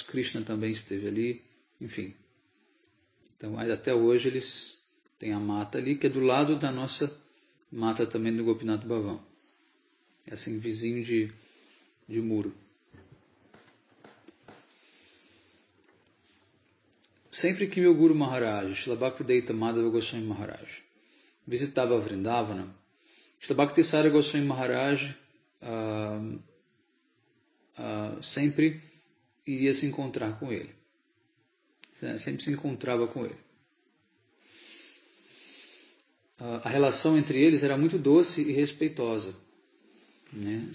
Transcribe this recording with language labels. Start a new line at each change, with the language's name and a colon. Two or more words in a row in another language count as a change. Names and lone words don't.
Portuguese: Krishna também esteve ali, enfim. Então, até hoje eles têm a mata ali, que é do lado da nossa mata também do Gopinath Bhavan. É assim, vizinho de muro. Sempre que meu Guru Maharaj, Srila Bhaktivedanta Madhava Goswami Maharaj, visitava Vrindavana, Srila Bhaktisara Goswami Maharaj sempre iria se encontrar com ele. Sempre se encontrava com ele. A relação entre eles era muito doce e respeitosa, né?